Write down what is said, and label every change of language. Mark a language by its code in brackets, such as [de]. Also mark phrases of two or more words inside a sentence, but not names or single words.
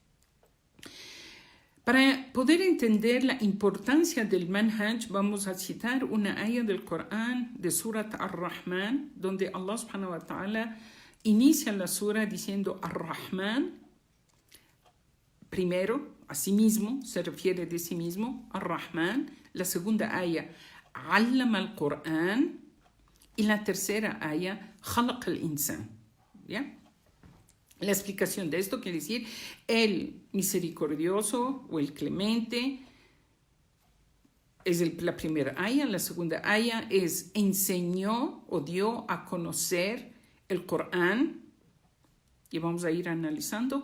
[es] Para poder entender la importancia del manhaj, vamos a citar una ayah del Corán de Surat Ar-Rahman, donde [ar] الله سبحانه وتعالى [es] inicia la sura diciendo Ar-Rahman, primero, a sí mismo, se refiere de sí mismo, Ar-Rahman. La segunda aya, [ar] علم القرآن. [es] Y la tercera aya, [ar] خلق الإنسان. [es] ¿Ya? La explicación de esto quiere decir el misericordioso o el clemente es la primera aya. La segunda aya es enseñó o dio a conocer el Corán. Y vamos a ir analizando.